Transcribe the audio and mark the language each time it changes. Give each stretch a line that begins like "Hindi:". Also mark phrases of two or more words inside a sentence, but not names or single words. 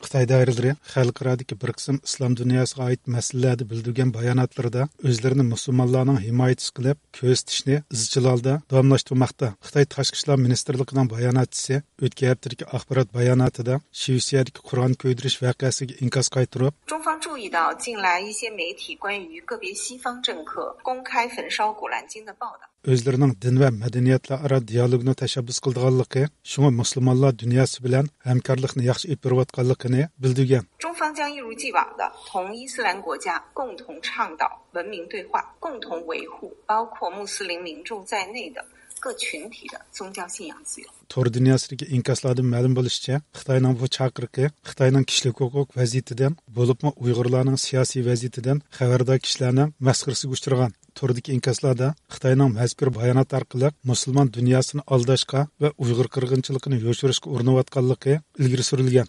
Uzbek: Xitoy doiralari xalqarodagi bir qism islom dunyosiga oid masalalarda bildirgan bayonotlarida o'zlarini musulmonlarning himoyachisi qilib ko'rsatishni izchil holda davomlashtirmoqda. Xitoy Tashqi ishlar ministrligining bayonotchisi o'tgan haftadagi axborot bayonotida Shvetsiyadagi Qur'on ko'ydirish voqeasiga inkos qaytirib,
Chinese: 中方注意到近来一些媒体关于个别西方政客公开焚烧古兰经的报道。
Uzbek: o'zlarining din va madaniyatlararo dialogni tashabbus qilganligi, shunga musulmonlar dunyosi bilan hamkorlikni yaxshi olib borayotganligini bildirgan.
Chinese: 中方将一如既往的同伊斯兰国家共同倡导文明对话，共同维护包括穆斯林民众在内的各群体的宗教信仰自由。
Uzbek: Tor dunyosidagi inkoslardan ma'lum bo'lishicha, Xitoyning bu chaqiriqi Xitoyning kishilik huquq vaziyatidan, bo'libmi Uyg'urlarning siyosiy vaziyatidan xabardor kishilarning masxarasiga uchragan. Tordagi inkoslarda Xitoyning mazkur bayonot orqali musulmon dunyosini aldashga va Uyg'ur qirg'inchiligini yo'shirishga urinayotganligi ilgari surilgan.